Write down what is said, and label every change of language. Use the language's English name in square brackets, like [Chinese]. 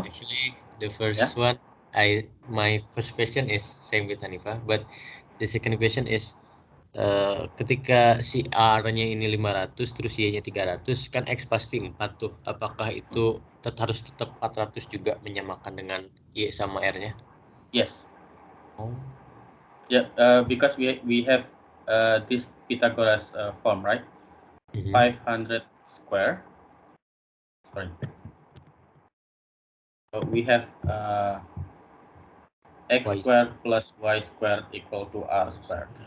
[English] Actually, the first one, my first question is same with Hanifa, but the second question is [Indonesian] ketika si R-nya ini 500 terus Y-nya 300 kan X pasti 4 tuh. Apakah itu harus tetap 400 juga menyamakan dengan Y sama R-nya? [English] Yes. Oh. Yeah, because we have this Pythagoras form, right? 500 square. Sorry. So we have X squared plus Y squared equal to R squared.